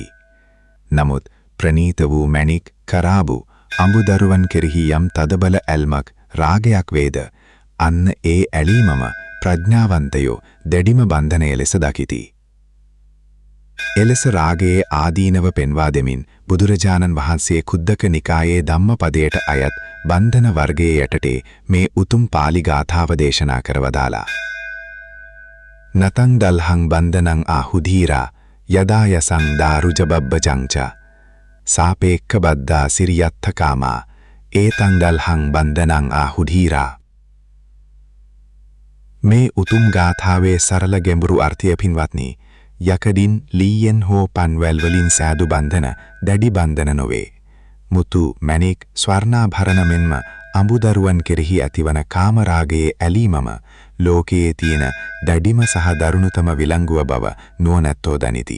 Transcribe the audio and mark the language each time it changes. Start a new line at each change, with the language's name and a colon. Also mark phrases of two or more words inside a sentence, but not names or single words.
Sinhala: නමුත් ප්‍රනීත වූ මණික්, කරාබු, අඹුදරුවන් කෙරෙහි යම් තදබල ඇල්මක්, රාගයක් වේද අන්න ඒ ඇලීමම ප්‍රඥාවන්තයෝ දැඩිම බන්ධනය ලෙස දකිති. එලෙස රාගයේ ආදීනව පෙන්වා දෙමින් බුදුරජාණන් වහන්සේ කුද්දක නිකායේ ධම්මපදයට අයත් බන්ධන වර්ගයේ යටතේ මේ උතුම් පාලි ගාථාව දේශනා කරවදාලා.
Pali: නතං දල්හං බන්ධනං ආහුධීරා යදා යසං දාරුජබබ්බජංච සාපේක්ඛ බද්දා සිරියත්ථකාමා ඒතං දල්හං බන්ධනං ආහුධීරා.
Sinhala: මේ උතුම් ගාථාවේ සරල ගැඹුරු අර්ථය පින්වත්නි, යකඩින්, ලීයෙන් හෝ පන්වැල් වලින් සෑදු බන්ධන දැඩි බන්ධන නොවේ. මුතු, මණික්, ස්වර්ණාභරණ මෙන්ම අඹුදරුවන් කෙරෙහි ඇතිවන කාමරාගයේ ඇලීමම ලෝකයේ තියෙන දැඩිම සහ දරුණුතම විලංගුව බව නුවණැත්තෝ දනිති.